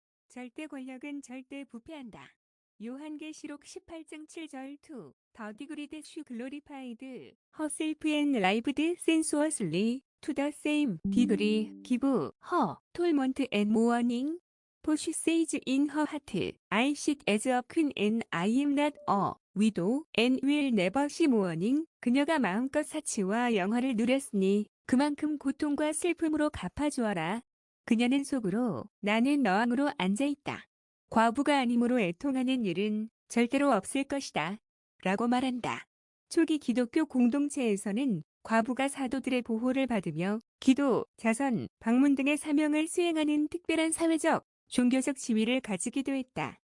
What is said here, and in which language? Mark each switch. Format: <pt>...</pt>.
<ko>절대 권력은 절대 부패한다. 요한계시록 18장 7절 2.</ko> <en>The degree that you glorified herself and lived sensuously to the same degree give her torment and mourning. For she says in her heart, I sit as a queen and I am not a widow and will never see mourning.</en> <ko>그녀가 마음껏 사치와 영화를 누렸으니 그만큼 고통과 슬픔으로 갚아주어라. 그녀는 속으로 나는 너왕으로 앉아있다. 과부가 아님으로 애통하는 일은 절대로 없을 것이다. 라고 말한다. 초기 기독교 공동체에서는 과부가 사도들의 보호를 받으며 기도, 자선, 방문 등의 사명을 수행하는 특별한 사회적, 종교적 지위를 가지기도 했다.</ko>